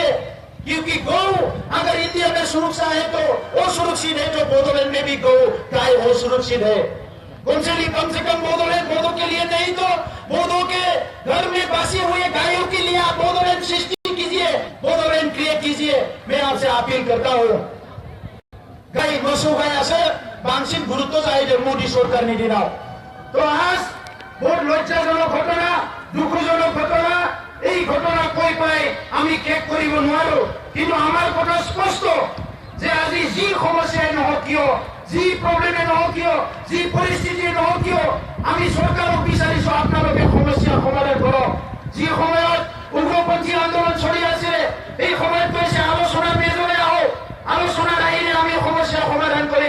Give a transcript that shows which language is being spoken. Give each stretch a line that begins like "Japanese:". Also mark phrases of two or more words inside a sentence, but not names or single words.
Hindi: क्योंकि गौ अगर इंडिया में सुरक्षा है तो वो सुरक्षित है, जो बोडोलैंड में भी गौ गाय वो सुरक्षित है। कम से कम बोडोलैंड बोडो के लिए नहीं तो बोडो के घर में बसे हुए गायों के लिए आप बोडोलैंड सृष्टि कीजिए, बोडोलैंड क्रिएट कीजिए। मैं आपसे अपील करता हूँ,
Bodo: गाय मोसौ गायासो बांसिन गुरुत्व जाहैदों मोदी सरकारनि दिनाव।
Hindi: तो आज बहुत लज्जाजनक घटना, दुखजनक घटना,
Assamese: এই ঘটনা কৈ পাই আমি শেষ কৰিব নোৱাৰো। কিন্তু আমাৰ কথা স্পষ্ট যে আজি যি সমস্যাই নহওক কিয়, যি প্ৰব্লেমে নহওক কিয়, যি পৰিস্থিতিয়ে নহওক কিয়, আমি চৰকাৰক বিচাৰিছো আপোনালোকে সমস্যা সমাধান কৰক। যি সময়ত উগ্ৰপন্থী আন্দোলন চলি আছে, এই সময়ত কৈছে আলোচনাৰ মেজলৈ আহক, আলোচনাৰ আহিলে আমি সমস্যা সমাধান কৰিম।